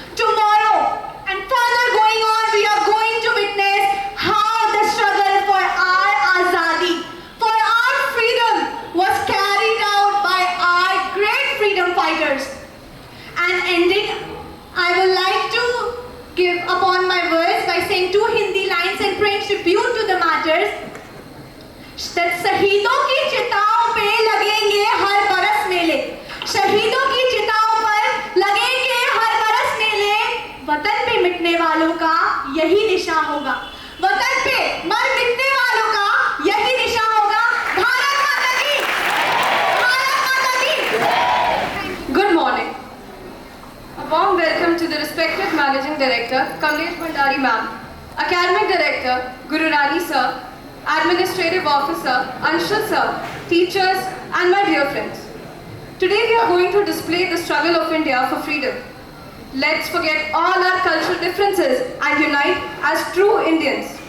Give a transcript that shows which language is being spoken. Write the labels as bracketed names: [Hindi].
[English] Tomorrow and further going on, we are going to witness how the struggle for our azadi, for our freedom was carried out by our great freedom fighters. And ending, I would like to give upon my words by saying two Hindi lines and paying tribute to the martyrs. that [Hindi] शहीदों की चिताओं पे लगेंगे हर बरस मेले, शहीदों की चिताओं पर लगेंगे हर बरस मेले, वतन पे मिटने वालों का यही निशा होगा, वतन पे मर मिटने वालों का यही निशा होगा। भारत माता की, भारत माता की। [English] Good morning. A warm welcome to the respected Managing Director, Kamlesh Bhandari Ma'am, Academic Director, Guru Rani Sir, Administrative Officer, Anshul Sir, teachers, and my dear friends. Today we are going to display the struggle of India for freedom. Let's forget all our cultural differences and unite as true Indians.